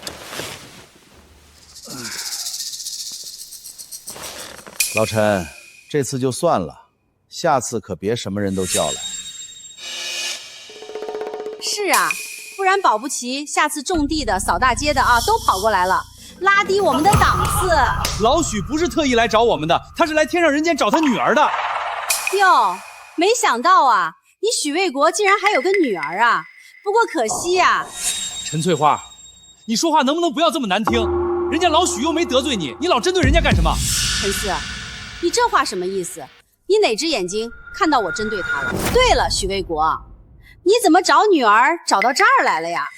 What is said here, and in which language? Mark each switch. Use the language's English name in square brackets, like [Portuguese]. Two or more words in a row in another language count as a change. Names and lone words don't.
[Chinese] 老陈，这次就算了，下次可别什么人都叫来。是啊，不然保不齐下次种地的、扫大街的啊，都跑过来了，拉低我们的档次。老许不是特意来找我们的，他是来天上人间找他女兒的。喲，沒想到啊，你許衛國竟然還有個女兒啊！不過可惜啊。陳翠花，你說話能不能不要這麼難聽？人家老許又沒得罪你，你老針對人家幹什麼？陳四，你這話什麼意思？你哪隻眼睛看到我針對他了？對了，許衛國，你怎麼找女兒找到這兒來了呀？